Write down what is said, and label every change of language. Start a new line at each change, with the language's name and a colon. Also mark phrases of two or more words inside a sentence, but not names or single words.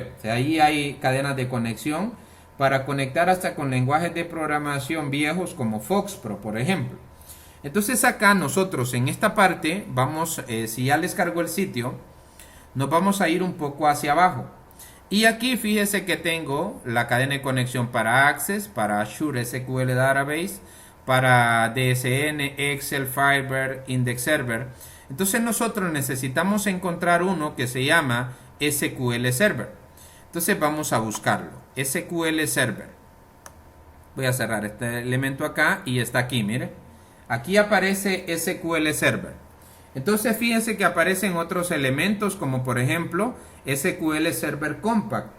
Spanish: O sea, ahí hay cadenas de conexión para conectar hasta con lenguajes de programación viejos como FoxPro, por ejemplo. Entonces acá nosotros en esta parte vamos, si ya les cargo el sitio, nos vamos a ir un poco hacia abajo. Y aquí fíjese que tengo la cadena de conexión para Access, para Azure SQL Database, para DSN, Excel, Firebird, Index Server. Entonces nosotros necesitamos encontrar uno que se llama SQL Server. Entonces vamos a buscarlo. SQL Server. Voy a cerrar este elemento acá y está aquí, mire. Aquí aparece SQL Server. Entonces fíjense que aparecen otros elementos como por ejemplo SQL Server Compact.